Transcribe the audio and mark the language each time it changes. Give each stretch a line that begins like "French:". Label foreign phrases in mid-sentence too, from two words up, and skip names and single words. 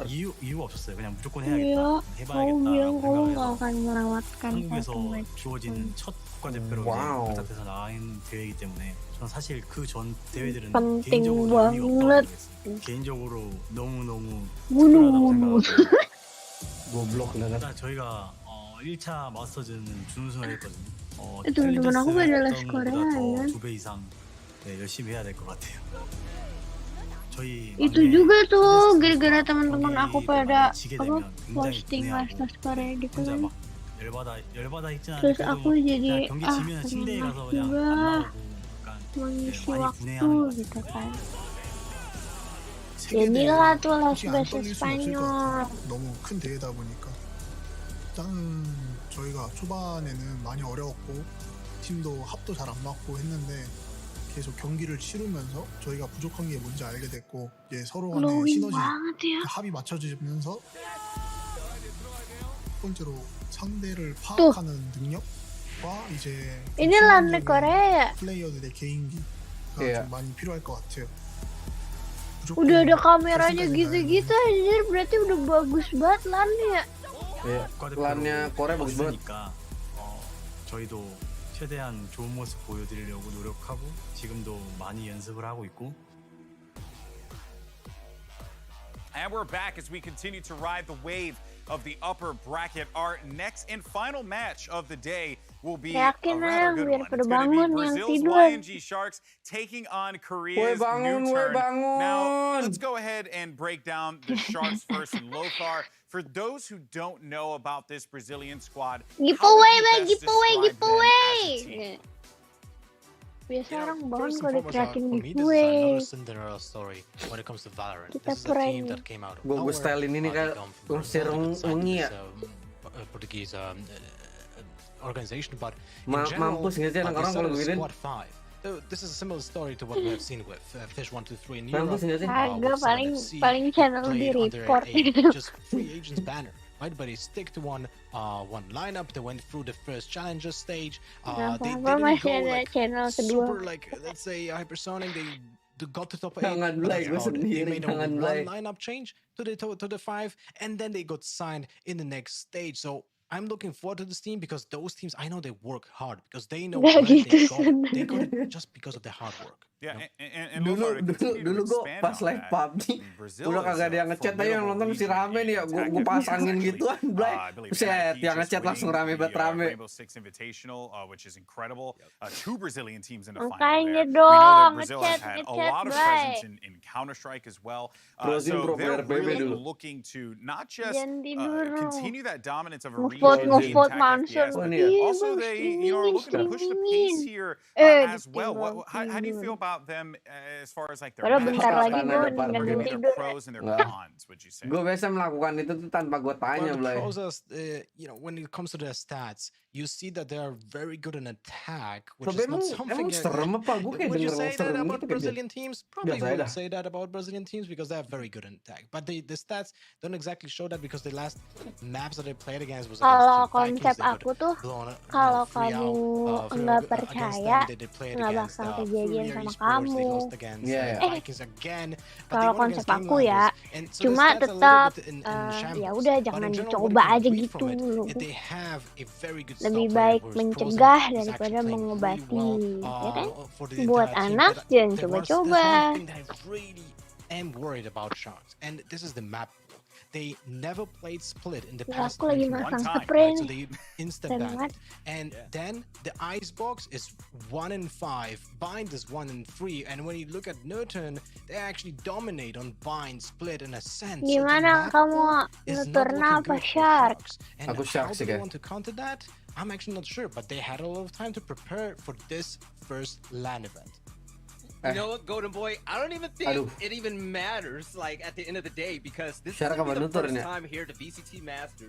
Indonesian: Iya, kamu bilang kamu gak akan melewatkan satu match pun. Wow. penting banget. Bunuh. Goblok banget.
Korean: 저희가 1차 마스터즈는 준우승을 했거든요.
Indonesian: itu teman aku pada les Korea ya.
Korean: 2배 이상 열심히 해야 될 것 같아요. 저희
Indonesian: Itu juga tuh gara-gara teman-teman aku pada posting les Korea gitu kan.
Korean: 열받아 있진 않아요.
Indonesian: Terus aku jadi
Korean: 경기 지면 침대에 가서 그냥 안
Indonesian: juga
Korean: 나오고
Indonesian: mengisi
Korean: 많이
Indonesian: waktu
Korean: 분해하는
Indonesian: gitu kan. Jadilah tuh les bahasa Spanyol.
Korean: 너무 큰 대회다 보니까 일단 저희가 초반에는 많이 어려웠고 팀도 합도 잘 안 맞고 했는데 계속 경기를 치르면서 저희가 부족한 게 뭔지 알게 됐고 이제 서로 간의 시너지 합이 맞춰지면서 첫 번째로 상대를 파악하는 능력과 이제
Indonesian: Ini landnya Korea ya?
Korean: 플레이어들의 개인기가 좀 많이 필요할 것 같아요.
Indonesian: Udah ada kameranya gitu-gitu anjir, berarti udah bagus banget landnya. Iya, landnya Korea bagus banget.
Korean: 저희도 최대한 좋은 모습 보여드리려고 노력하고 지금도 많이 연습을 하고 있고.
English: And we're back as we continue to ride the wave of the upper bracket. Our next and final match of the day will be a rather good one. It's going to be Brazil's YNG Sharks taking on Korea's NUTURN. Now, let's go ahead and break down the Sharks first and Lothar. For those who don't know about this Brazilian squad,
Indonesian: giveaway. Biasa orang bangun kalau dikerakin giveaway.
English: Cinderella story when it comes to Valorant.
Indonesian: Kita
English: This is a team that came out of
Indonesian: Gue stylein ini kan usir ungi ya.
English: Portuguese organization, but
Indonesian: mampus nggak sih orang kalau begini?
English: This is a similar story to what we have seen with Fish 123 in
Indonesian: Mampus nggak sih? Agak paling channel di report itu.
English: Just free agents banner. Right, but they stick to one lineup. They went through the first challenger stage. They didn't go like super, like let's say hypersonic. They got to top 8. They made a one lineup change to the 5, and then they got signed in the next stage. So I'm looking forward to this team because those teams, I know they work hard because they know where they got it just because of their hard work. Yeah, and dulu
Indonesian: gue pas live PUBG udah kagak ada yang ngechat aja, yang nonton mesti rame nih ya, gue pasangin gituan, Blay. Buset, yang ngechat langsung rame banget rame.
English: Rainbow Six Invitational, which is incredible. 2 Brazilian teams in the final
Indonesian: Makanya
English: there. We know
Indonesian: dong,
English: that Brazil has had a lot of presence in Counter-Strike as well. So they're really looking to not just continue that dominance of a region in attack FPS, but also they are looking to push the pace here as well. How do you feel about them as far as like their pros and their cons, would you say?
Indonesian: Gue biasa melakukan itu tuh tanpa gue tanya, Blay.
English: When it comes to their stats, you see that they are very good in attack, which is not something. Would you say that about Brazilian teams? Probably wouldn't say that about Brazilian teams because they are very good in attack. But the stats don't exactly show that because the last maps that they played against was
Indonesian: against konsep aku tuh, kalau kamu nggak percaya, nggak bakal kejadian sama kamu. Kalau konsep aku ya, cuma tetap ya udah jangan dicoba aja gitu. Lebih baik mencegah daripada mengobati, ya kan? Buat anak jangan coba-coba.
English: am worried about sharks, and this is the map. They never played split in the past one time, right? So they instant banned. And then the icebox is 1 in 5, bind is 1 in 3, and when you look at NUTURN, they actually dominate on bind, split, and ascent.
Indonesian: Gimana kamu NUTURN apa sharks?
English: And how do they want to counter that? I'm actually not sure, but they had a lot of time to prepare for this first LAN event. You know what, Golden Boy? I don't even think it even matters, like, at the end of the day, because this is gonna be the first time here at the VCT Masters.